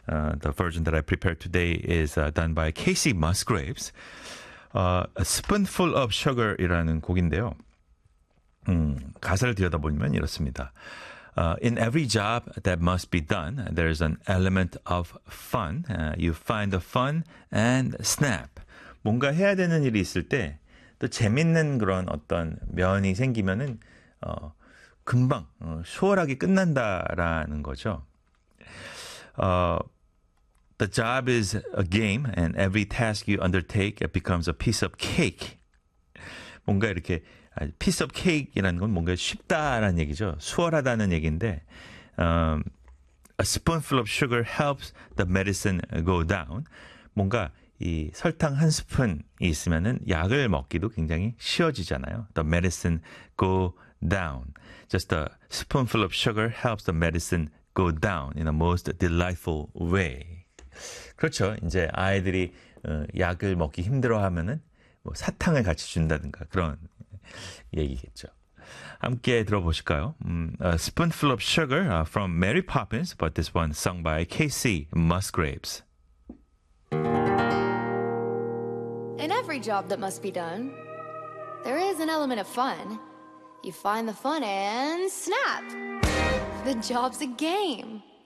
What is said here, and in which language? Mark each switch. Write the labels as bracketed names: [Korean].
[English] The version that I prepared today is done by Casey Musgraves. [Korean] A Spoonful of Sugar이라는 곡인데요. 가사를 들여다보면 이렇습니다. [English] In every job that must be done, there is an element of fun. You find the fun and snap. [Korean] 뭔가 해야 되는 일이 있을 때 또 재밌는 그런 어떤 면이 생기면은 금방 수월하게 끝난다라는 거죠. [English] The job is a game, and every task you undertake becomes a piece of cake. [Korean] 뭔가 이렇게 [English] piece of cake [Korean] 이라는 건 뭔가 쉽다라는 얘기죠. 수월하다는 얘기인데 [English] a spoonful of sugar helps the medicine go down. [Korean] 뭔가 이 설탕 한 스푼이 있으면은 약을 먹기도 굉장히 쉬워지잖아요. [English] The medicine go down. Just a spoonful of sugar helps the medicine go down in a most delightful way. [Korean] 그렇죠. 이제 아이들이 약을 먹기 힘들어하면은 뭐 사탕을 같이 준다든가 그런 얘기겠죠. 함께 들어보실까요? [English] A spoonful of sugar from Mary Poppins, but this one sung by Casey Musgraves. In every job that must be done, there is an element of fun. You find the fun and snap! The job's a game.